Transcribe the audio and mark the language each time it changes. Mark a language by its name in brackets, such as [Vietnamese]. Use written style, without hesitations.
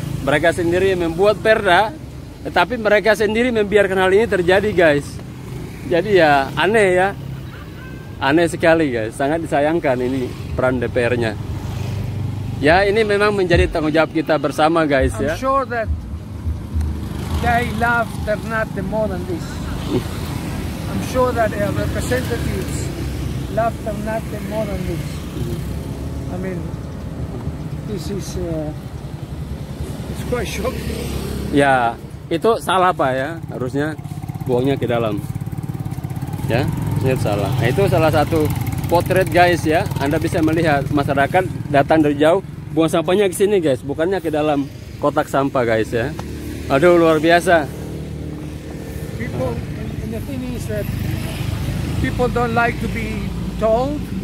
[Indonesian] Mereka sendiri yang membuat perda, tetapi mereka sendiri membiarkan hal ini terjadi guys. Jadi ya aneh ya. Aneh sekali guys, sangat disayangkan ini peran DPR-nya. Ya ini memang menjadi tanggung jawab kita bersama guys ya. [English] I'm sure that they love Ternate more than this. I'm sure that our representatives love Ternate more than this. I mean, this is it's quite shocking. [Indonesian] Ya, itu salah Pak ya, harusnya buangnya ke dalam. Ya, itu salah. Nah, itu salah satu potret guys ya. Anda bisa melihat masyarakat datang dari jauh, buang sampahnya ke sini guys, bukannya ke dalam kotak sampah guys ya. Aduh luar biasa. [English] People, and the thing is that people don't like to be told.